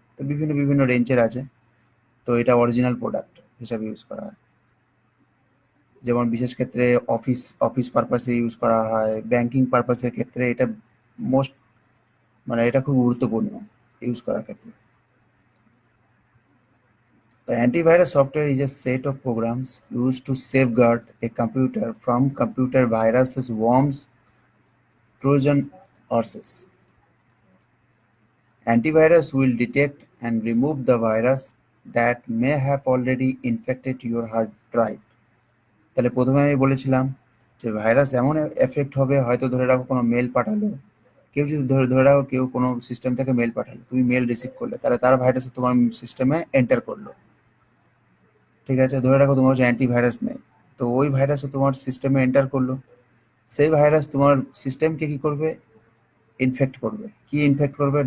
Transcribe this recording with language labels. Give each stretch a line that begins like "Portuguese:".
Bangla: তো বিভিন্ন বিভিন্ন রেঞ্জের আছে। তো এটা অরিজিনাল প্রোডাক্ট হিসাবে ইউজ করা হয়। যেমন বিশেষ ক্ষেত্রে অফিস অফিস পারপাসে ইউজ করা হয়, ব্যাংকিং পারপাসের ক্ষেত্রে এটা মোস্ট, মানে এটা খুব গুরুত্বপূর্ণ ইউজ করার ক্ষেত্রে।
English: The antivirus software is a set of programs used to safeguard a computer from computer viruses, worms, Trojan horses. Antivirus will detect and remove the virus that may have already infected your hard drive.
Bangla: তাহলে প্রথমে আমি বলেছিলাম যে virus এমন effect হবে, হয়তো ধরে রাখো কোনো মেল পাঠালো, কেউ যদি ধরে ধরে রাখো কেউ কোনো সিস্টেম থেকে মেল পাঠালো, তুমি মেল রিসিভ করলে, তাহলে তার ভাইরাস তোমার সিস্টেমে এন্টার করলো। ঠিক আছে, ধরে রাখো তোমার হচ্ছে অ্যান্টিভাইরাস নেই, তো ওই ভাইরাসে তোমার সিস্টেমে এন্টার করলো, সেই ভাইরাস তোমার সিস্টেমকে কি করবে, ইনফেক্ট করবে। কি ইনফেক্ট করবে?